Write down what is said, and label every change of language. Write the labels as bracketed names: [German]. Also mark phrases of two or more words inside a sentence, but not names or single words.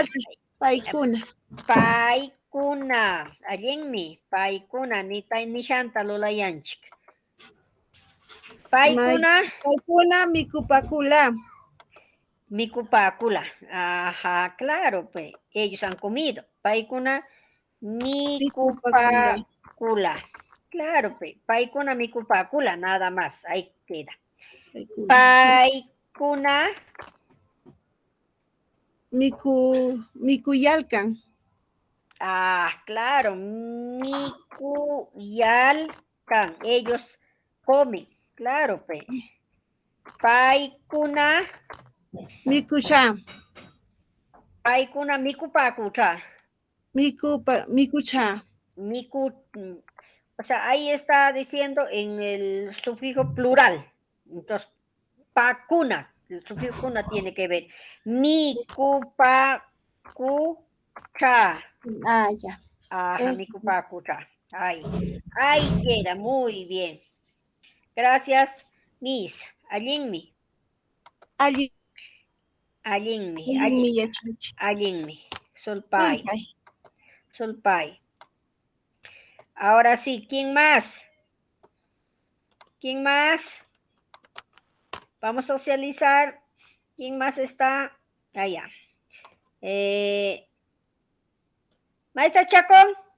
[Quechua] Paikuna. paikuna, allinmi, paikuna, nishanta lulayanchik. Paikuna, Paikuna mikupakula. mikupakula, [Spanish] ajá, claro, pues, ellos han comido. [Quechua] Paikuna, mikupakula, [Spanish] claro, pues, [Quechua] paikuna, mikupakula, [Spanish] nada más, ahí queda. [Quechua] Paikuna, Mikuyalkan. [Spanish] ah, claro, mikuyalkan, ellos comen, claro, pues. [Quechua] Paikuna, Mikusha. paikuna, mikupakucha. Mikucha. [Spanish] O sea, ahí está diciendo en el sufijo plural. Entonces, pacuna, el sufijo cuna tiene que ver. [Quechua] Mikupakucha. [Spanish] Ah, ya. Ajá, mikupakucha. Ahí queda, muy bien. Gracias, Miss. [Quechua] Allinmi. Allinmi. Solpai. Solpai. [Spanish] Ahora sí, ¿quién más? ¿Quién más? Vamos a socializar. ¿Quién más está? Allá. Maestra Chacón.